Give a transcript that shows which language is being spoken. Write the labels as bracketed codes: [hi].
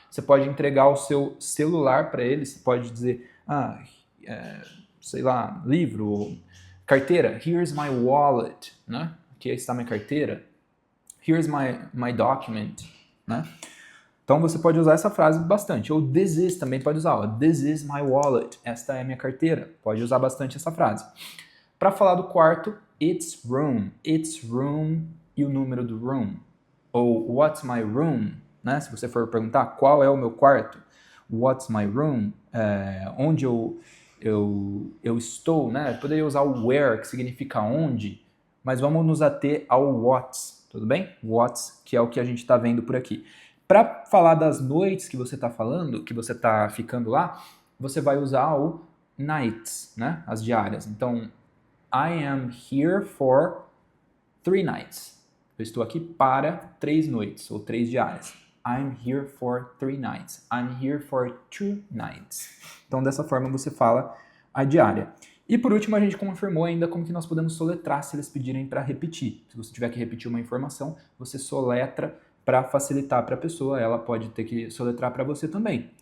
[pt] Você pode entregar o seu celular para ele, você pode dizer, sei lá, livro, carteira, [en] here's my wallet, [pt] né? Aqui está minha carteira. [en] Here's my document, [pt] né? Então você pode usar essa frase bastante. Ou this is também pode usar. Ó, [en] this is my wallet. [pt] Esta é a minha carteira. Pode usar bastante essa frase. Para falar do quarto, it's room. [en] It's room [pt] e o número do room. Ou [en] what's my room? [pt] Né? Se você for perguntar qual é o meu quarto, [en] what's my room? [pt] Onde eu estou, né? Eu poderia usar o where, que significa onde, mas vamos nos ater ao what's, tudo bem? What's, que é o que a gente está vendo por aqui. Para falar das noites que você está falando, que você está ficando lá, você vai usar o nights, né? As diárias. [en] Então, I am here for 3 nights. [pt] Eu estou aqui para 3 noites, ou 3 diárias. [en] I'm here for 3 nights. I'm here for 2 nights. [pt] Então, dessa forma, você fala a diária. E por último, a gente confirmou ainda como que nós podemos soletrar se eles pedirem para repetir. Se você tiver que repetir uma informação, você soletra para facilitar para a pessoa, ela pode ter que soletrar para você também.